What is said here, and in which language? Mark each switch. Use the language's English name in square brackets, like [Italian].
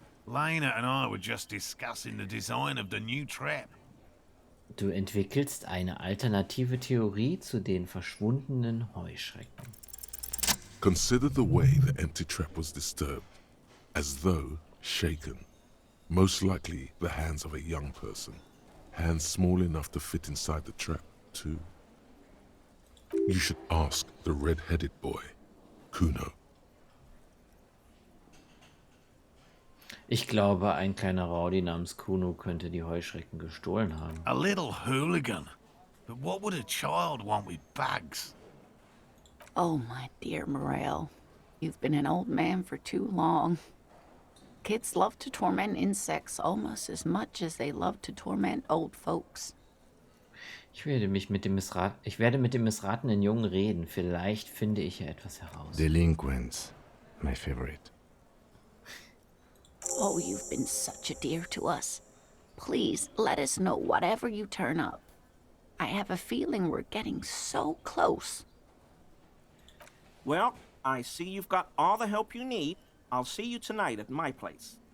[English] Lena and I were just discussing the design of the new trap. [German] Du entwickelst eine alternative Theorie zu den verschwundenen Heuschrecken. [English] Consider the way the empty trap was disturbed, as though shaken. Most likely the hands of a young person. Hands small enough to fit inside the trap, too. You should ask the red-headed boy, Kuno. [German] Ich glaube, ein kleiner Rowdy namens Kuno könnte die Heuschrecken gestohlen haben. [English] A little hooligan. But what would a child want with bags? Oh, my dear Morel. You've been an old man for too long. Kids love to torment insects almost as much as they love to torment old folks. [German] Ich werde mit dem missratenen Jungen reden. Vielleicht finde ich ja etwas heraus. [English] Delinquents, my favorite. Oh, you've been such a dear to us. Please, let us know whatever you turn up. I have a feeling we're getting so close. Well, I see you've got all the help you need. I'll see you tonight at my place.